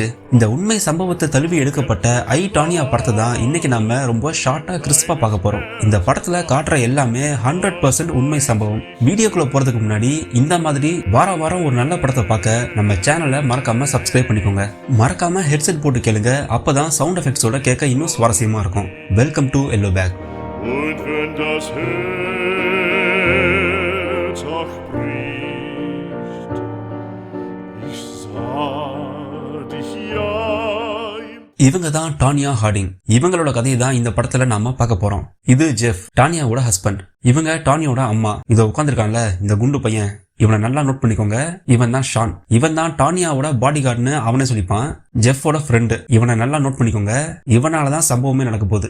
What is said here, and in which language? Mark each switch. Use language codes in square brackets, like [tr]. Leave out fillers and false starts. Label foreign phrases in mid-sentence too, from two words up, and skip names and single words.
[ta] இந்த உண்மை சம்பவத்தை தழுவி எடுக்கப்பட்ட ஐ டானியா படத்தை தான் இன்னைக்கு நம்ம ரொம்ப ஷார்ட்டா கிறிஸ்பா பார்க்க போறோம். இந்த படத்துல காட்டுற எல்லாமே 100% உண்மை சம்பவம். வீடியோக்குள்ள போறதுக்கு முன்னாடி இந்த மாதிரி வாரம் ஒரு நல்ல படத்தை பார்க்க நம்ம சேனலை மறக்காம சப்ஸ்கிரைப் பண்ணிக்கோங்க. மறக்காம ஹெட்செட் போட்டு கேளுங்க. அப்பதான் [en] sound effects [ta] கேட்க இன்னும் சுவாரஸ்யமா இருக்கும். [en] welcome to yellow pack. [de] Und wenn das Herz auch bricht, ich sah dich ja. [ta] இவங்க தான் டானியா ஹார்டிங். இவங்களோட கதையை தான் இந்த படத்துல நாம பார்க்க போறோம். இது ஜெஃப், டானியாவோட ஹஸ்பண்ட். இவங்க டானியோட அம்மா. இத உட்காந்துருக்கான்ல இந்த குண்டு பையன், இவனை நல்லா நோட் பண்ணிக்கோங்க. இவன் தான் ஷான். இவன் தான் டானியாவோட [en] body guard [ta] அவனே சொல்லிப்பான். ஜெஃபோட ஃப்ரெண்டு. இவனை நல்லா நோட் பண்ணிக்கோங்க. இவனாலதான் சம்பவமே நடக்க போகுது.